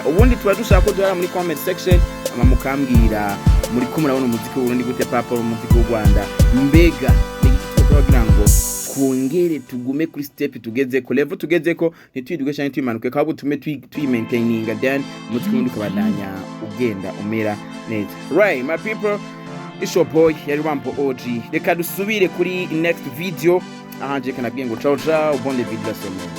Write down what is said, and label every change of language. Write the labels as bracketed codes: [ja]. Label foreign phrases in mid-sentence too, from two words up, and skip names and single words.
[rn] Ubundi tuba dushaka ko duhara muri [en] comment section [rn] mukambwira muri ko murabona umuziki w'urundi gute papa umuziki w'u Rwanda mbega kugira ngo twongere tugume kuri step tugeze ko level tugeze ko ntitwiduge cyane twimanuke kandi tume twimaintaininga then umuziki wundi ukabandanya ugenda umera neza. [en] Right my people, it's your boy yari Wampo OG. [rn] Reka dusubire kuri [en] next video [rn] ahanje kanabwiye ngo [it] ciao ciao [fr] bonne video [rn] somo.